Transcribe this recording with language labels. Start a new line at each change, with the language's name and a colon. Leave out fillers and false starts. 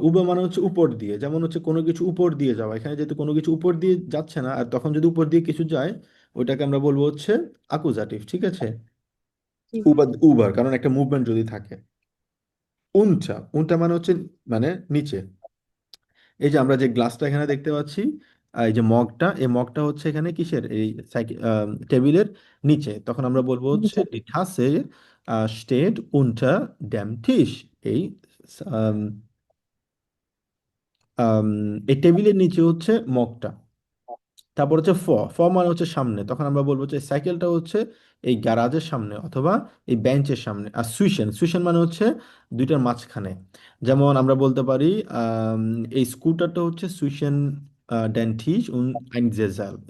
Bangla: উবা মানে হচ্ছে উপর দিয়ে, যেমন হচ্ছে কোনো কিছু উপর দিয়ে যাওয়া। এখানে যেহেতু কোনো কিছু উপর দিয়ে যাচ্ছে না, আর তখন যদি উপর দিয়ে কিছু যায়, ওইটাকে আমরা বলবো হচ্ছে আকুজাটিভ। ঠিক আছে, জি। উবার, কারণ একটা মুভমেন্ট যদি থাকে। উনটা। উনটা মানে হচ্ছে মানে নিচে। এই যে আমরা যে গ্লাসটা এখানে দেখতে পাচ্ছি, এই যে মগটা, এই মগটা হচ্ছে এখানে কিসের, এই টেবিলের নিচে।
German: তখন আমরা বলবো হচ্ছে die Tasse steht unter dem Tisch।
Bangla: এই আম, আম, এই টেবিলের নিচে হচ্ছে মগটা। তারপর হচ্ছে ফ মানে হচ্ছে সামনে। তখন আমরা বলবো যে সাইকেলটা হচ্ছে এই গ্যারাজের সামনে অথবা এই বেঞ্চের সামনে। আর সুইশন। সুইশন মানে হচ্ছে দুইটার মাঝখানে। যেমন আমরা বলতে পারি আম, এই স্কুটারটা হচ্ছে সুইশন ডেন টিশ উন আইন জেজাল।